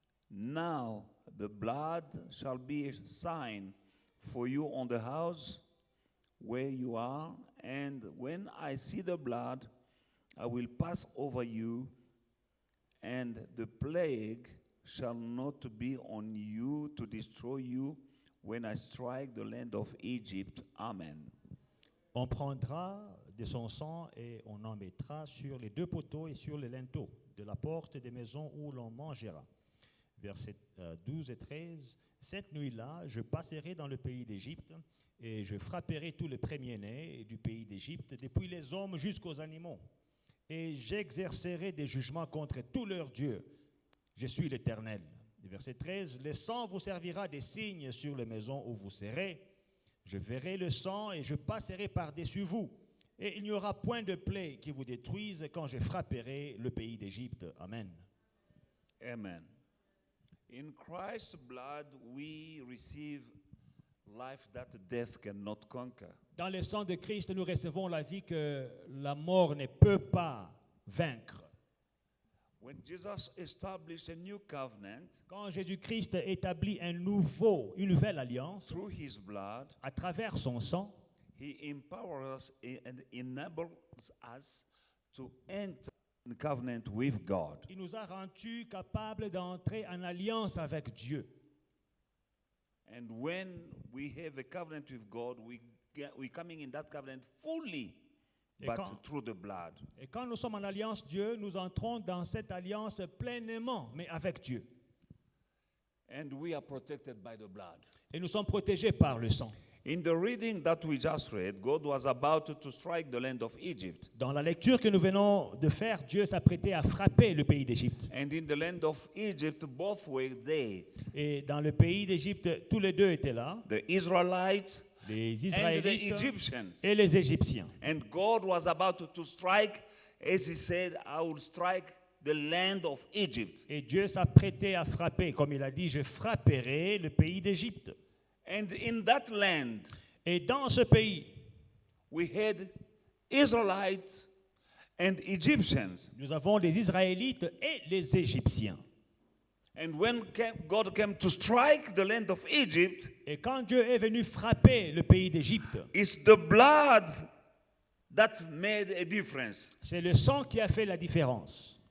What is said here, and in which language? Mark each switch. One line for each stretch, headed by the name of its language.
English: Now the blood shall be a sign for you on the house where you are, and when I see the blood, I will pass over you, and the plague shall not be on you to destroy you when I strike the land of Egypt." Amen.
French: On prendra de son sang et on en mettra sur les deux poteaux et sur les linteaux de la porte des maisons où l'on mangera. Versets 12 et 13. Cette nuit-là, je passerai dans le pays d'Égypte et je frapperai tous les premiers-nés du pays d'Égypte, depuis les hommes jusqu'aux animaux. Et j'exercerai des jugements contre tous leurs dieux. Je suis l'Éternel. Verset 13. Le sang vous servira des signes sur les maisons où vous serez. Je verrai le sang et je passerai par-dessus vous. Et il n'y aura point de plaie qui vous détruise quand je frapperai le pays d'Égypte. Amen. Amen.
English: In Christ's blood, we receive life that death cannot conquer.
French: Dans le sang de Christ, nous recevons la vie que la mort ne peut pas vaincre.
English: When Jesus established a new covenant
French: Quand Jésus-Christ établit une nouvelle alliance
English: through his blood,
French: à travers son sang,
English: he empowers us and enables us to enter in covenant with God.
French: il nous a rendus capables d'entrer en alliance avec Dieu.
English: And when we have a covenant with God, we coming in that covenant fully,
French: Et
English: but
French: quand-
English: through the blood.
French: Et quand nous sommes en alliance Dieu, nous entrons dans cette alliance pleinement, mais avec Dieu.
English: And we are protected by the blood.
French: Et nous sommes protégés par le sang.
English: In the reading that we just read, God was about to strike the land of Egypt.
French: Dans la lecture que nous venons de faire, Dieu s'apprêtait à frapper le pays d'Égypte.
English: And in the land of Egypt, both were there.
French: Et dans le pays d'Égypte, tous les deux étaient là,
English: The Israelites
French: les
English: and the
French: Israélites
English: Egyptians.
French: et les Égyptiens.
English: And God was about to strike, as he said, I will strike the land of Egypt.
French: Et Dieu s'apprêtait à frapper, comme il a dit, je frapperai le pays d'Égypte.
English: And in that land,
French: Et dans ce pays,
English: we had Israelites and Egyptians.
French: nous avons les Israélites et les Égyptiens.
English: And when God came to strike the land of Egypt,
French: Et quand Dieu est venu frapper le pays d'Égypte,
English: it's the blood that made a difference
French: c'est le sang qui a fait la différence.